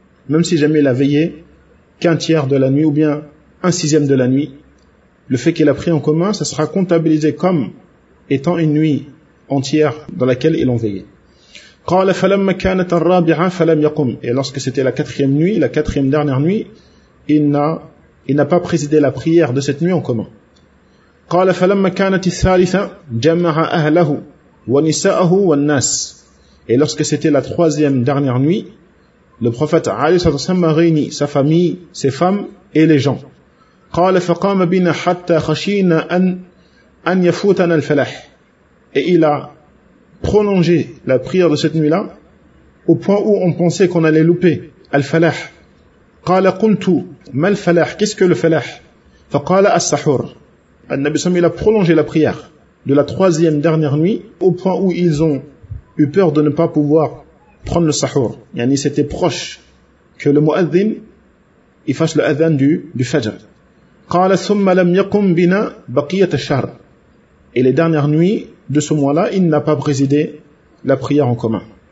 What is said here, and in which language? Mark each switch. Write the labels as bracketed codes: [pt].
[fr] Même si jamais il a veillé qu'un tiers de la nuit ou bien un sixième de la nuit, le fait qu'il a prié en commun, ça sera comptabilisé comme étant une nuit entière dans laquelle il a veillé. [ar] قَالَ فَلَمَّ كَانَتَ الرَّابِعَ فَلَمْ يَقُمْ. [fr] Et lorsque c'était la quatrième nuit, la quatrième dernière nuit, il n'a pas présidé la prière de cette nuit en commun. [ar] قال فلما كانت الثالثة جمع أهله ونساءه والناس. [fr] Et lorsque c'était la troisième dernière nuit, le prophète [ar] عليه الصلاة والسلام [fr] a réuni sa famille, ses femmes et les gens. [ar] قال فقام بنا حتى خشينا أن يفوتنا الفلاح. [fr] Et il a prolongé la prière de cette nuit-là au point où on pensait qu'on allait louper الفلاح. [ar] قال قلت ما الفلاح, [fr] qu'est-ce que le [ar] فلاح؟ فقال السحور. [fr] Al-Nabi Sam, il a prolongé la prière de la troisième dernière nuit au point où ils ont eu peur de ne pas pouvoir prendre le sahur. Yani, c'était proche que le muadhin il fasse le adhan du fajr. [ar] Qala thumma lam yakum bina baqiyat ash-shahr. [fr] Et les dernières nuits de ce mois-là, il n'a pas présidé la prière en commun.